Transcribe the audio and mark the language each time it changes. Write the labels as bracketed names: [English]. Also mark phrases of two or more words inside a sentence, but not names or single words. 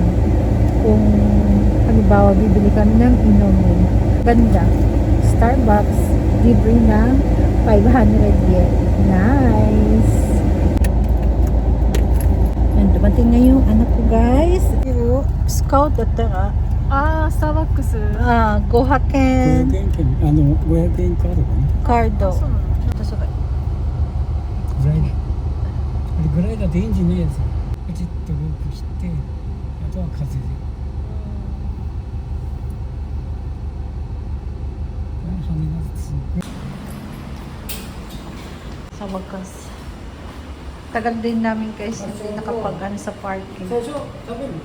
[Filipino] Kung halimbawa bibili kami ng inumin. Ganda. Starbucks, libre ng 500 yen. Nice! Yan, dumating na yung anak ko, guys. [Japanese] Scout だったら、スターバックス。 500円 500円券、500円カードかな。カード。そうなの。私が。グライダー。あれグライダーってエンジンないやつ。パチッとロープして、あとは風で。羽がすごい。 [Filipino] Sa wakas. Tagal din namin guys hindi nakapag-ano sa parking. [Japanese] 最初食べる。